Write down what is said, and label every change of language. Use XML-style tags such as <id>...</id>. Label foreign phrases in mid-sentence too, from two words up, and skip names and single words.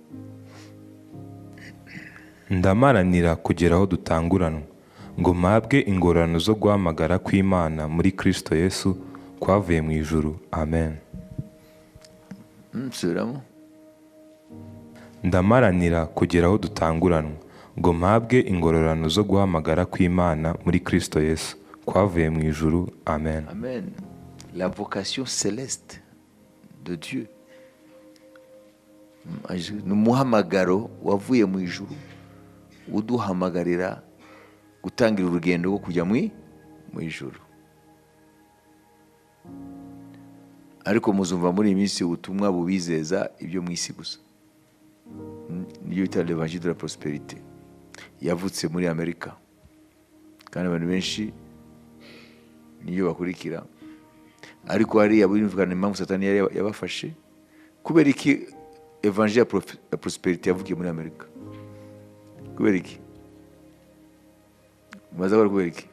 <rw>Ndamaranira kugera aho dutanguranwa, ngo mpabwe ingororano zo guhamagara kw'Imana muri Kristo Yesu kwavuye mu ijuru. Amen. Subiramo. Ndamaranira kugera aho dutanguranwa, ngo mpabwe ingororano zo guhamagara kw'Imana muri Kristo Yesu kwavuye mu ijuru. Amen.</rw> <fr>Amen. La vocation céleste de Dieu,</fr> <rw>ni umuhamagaro wavuye mu ijuru uduhamagarira gutangira urugendo rwo kujya mu ijuru. Ariko muzumva muri iyi minsi ubutumwa bubizeza ibyo mu isi gusa. Niyo bita</rw> <fr>l'Evangile de la Prospérité,</fr> <rw>yavutse muri Amerika, kandi abantu benshi niyo bakurikira. Ariko hariya bumvikana impamvu Satani yabafashe. Kubera iki Evangile ya Prospérité yavukiye muri Amerika? Kubera iki? Mubaza bari kubera iki?</rw>